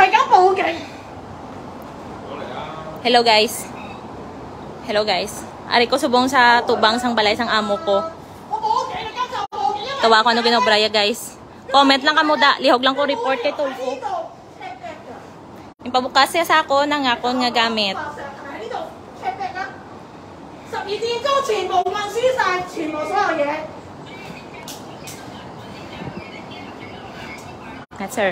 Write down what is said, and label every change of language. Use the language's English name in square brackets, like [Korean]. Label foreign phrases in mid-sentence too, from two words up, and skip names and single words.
[Cantonese] 報警。 [English] Hello guys. Hello guys. [Hiligaynon] Ari ko subong sa tubang sang balay sang amo ko. Tawa ko ano ginobraya guys. Comment lang kamo da. Lihog lang ko report kay Tulfo. Ipabukas siya sa ako ng akon nga gamit. [Cantonese] 12 點鐘全部運輸晒，全部所有嘢。 [English] That's her.